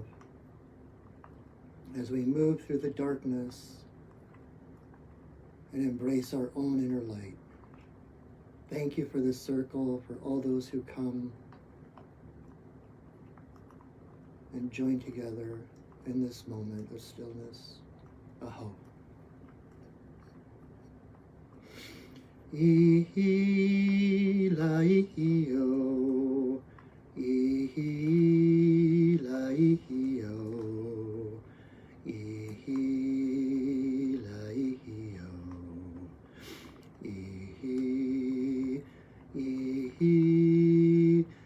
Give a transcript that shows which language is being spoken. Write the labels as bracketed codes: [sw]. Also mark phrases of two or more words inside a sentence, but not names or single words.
[en] As we move through the darkness and embrace our own inner light. Thank you for this circle, for all those who come and join together in this moment of stillness. Aho. Ihi-la-ihi-o, ihi-la-ihi-o, ihi-la-ihi-o, ihi, ihi,